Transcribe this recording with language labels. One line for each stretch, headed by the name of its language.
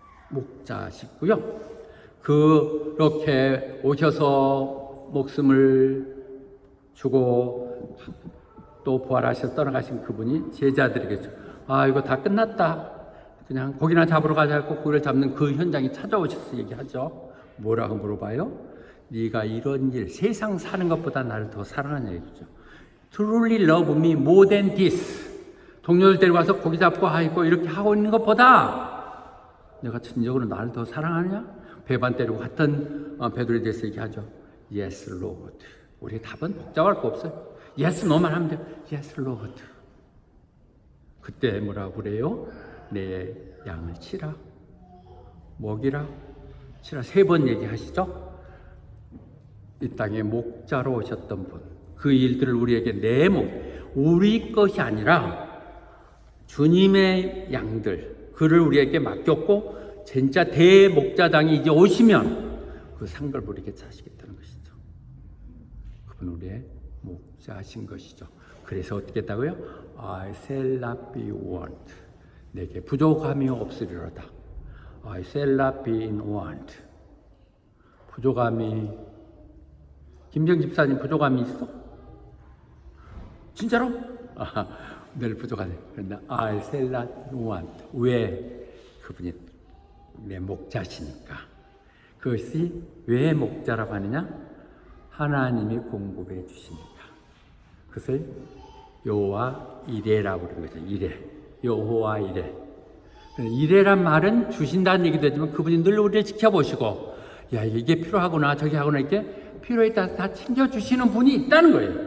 Korean: 목자시고요. 그렇게 오셔서 목숨을 주고 또 부활하셔서 떠나가신 그분이 제자들에게 이거 다 끝났다. 그냥 고기나 잡으러 가자 고 고기를 잡는 그 현장에 찾아오셔서 얘기하죠. 뭐라고 물어봐요? 네가 이런 일, 세상 사는 것보다 나를 더 사랑하냐 얘기죠.
English: Truly love me more than this.
Korean: 동료들 데려가서 고기 잡고 이렇게 하고 있는 것보다 내가 진정으로 나를 더 사랑하냐? 배반 때리고 같은 베드로에 대해서 얘기하죠.
English: Yes, Lord.
Korean: 우리의 답은 복잡할 거 없어요. Yes, 너만 하면 돼요.
English: Yes, Lord.
Korean: 그때 뭐라고 그래요? 내 양을 치라, 먹이라, 치라. 3번 얘기하시죠? 이 땅에 목자로 오셨던 분, 그 일들을 우리에게 우리 것이 아니라 주님의 양들, 그를 우리에게 맡겼고 진짜 대목자당이 이제 오시면 그 상을 우리에게 차시겠다는 것이죠. 그분 우리의 목자신 것이죠. 그래서 어떻게 했다고요?
English: I shall not be want.
Korean: 내게 부족함이 없으리로다.
English: I shall not be in want.
Korean: 부족함이, 김정 집사님 부족함이 있어? 진짜로? 늘 부족하네. 그런데
English: I shall not want.
Korean: 왜? 그분이 내 목자시니까. 그것이 왜 목자라고 하느냐? 하나님이 공급해 주시니까. 그것을 여호와 이레라고 부르는 거죠. 이레. 여호와 이레. 이레란 말은 주신다는 얘기도 하지만 그분이 늘 우리를 지켜보시고, 야, 이게 필요하구나, 저기 하구나, 이렇게 필요에 따라서 다 챙겨주시는 분이 있다는 거예요.